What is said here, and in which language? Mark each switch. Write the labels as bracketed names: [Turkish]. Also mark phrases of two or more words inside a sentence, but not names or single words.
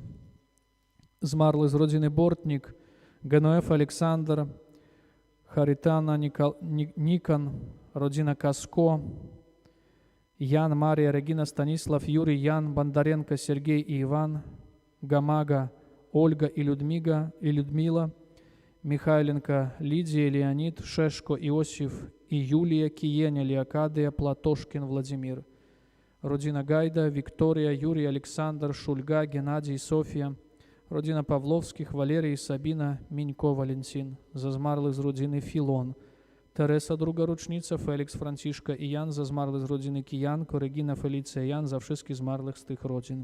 [Polish] Zmarły z rodziny Bortnik, Genoef Aleksander, Харитана, Никон, rodzina Kasko, Jan, Maria, Regina, Stanisław, Юрий, Jan, Bondarenko, Sergej i Iwan, Gamaga, Olga i Людмила, Михайленко, Лидия, Леонид, Шешко, Иосиф и Юлия, Киеня, Леокадия, Платошкин, Владимир. Rodzina Gajda, Wiktoria, Юрий, Александр, Шульга, Геннадий, София. Rodzina Pawłowskich, Walerii, Sabina, Mińko, Walentin. Za zmarłych z rodziny Filon. Teresa, druga rocznica, Felix, Franciszka i Jan. Za zmarłych z rodziny Kijanko, Regina, Felicja, Jan. Za wszystkich zmarłych z tych rodzin.